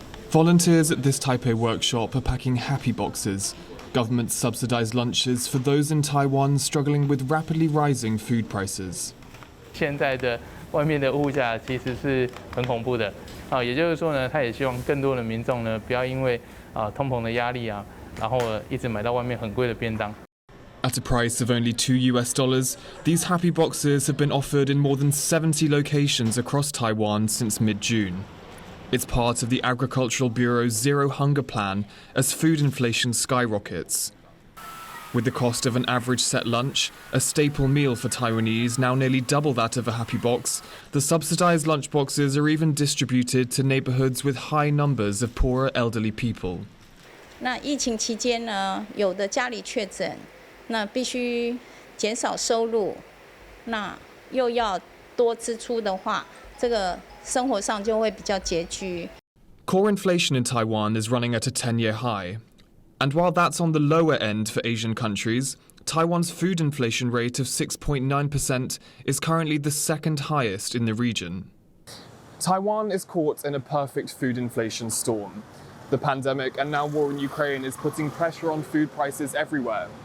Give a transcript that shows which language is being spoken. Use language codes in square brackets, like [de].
[en] Volunteers at this Taipei workshop are packing happy boxes, government-subsidized lunches for those in Taiwan struggling with rapidly rising food prices. [zh] 现在的外面的物价其实是很恐怖的，也就是说呢，他也希望更多的民众呢不要因为通膨的压力然后一直买到外面很贵的便当。 [en] At a price of only $2, these happy boxes have been offered in more than 70 locations across Taiwan since mid-June. It's part of the Agricultural Bureau's Zero Hunger Plan as food inflation skyrockets. With the cost of an average set lunch, a staple meal for Taiwanese now nearly double that of a happy box, the subsidized lunchboxes are even distributed to neighborhoods with high numbers of poorer elderly people. [zh] 那疫情期间呢，有的家里确诊，那必须减少收入，那又要多支出的话，这个生活上就会比较拮据。 [en] Core inflation in Taiwan is running at a 10-year high. And while that's on the lower end for Asian countries, Taiwan's food inflation rate of 6.9% is currently the second highest in the region. Taiwan is caught in a perfect food inflation storm. The pandemic and now war in Ukraine is putting pressure on food prices everywhere.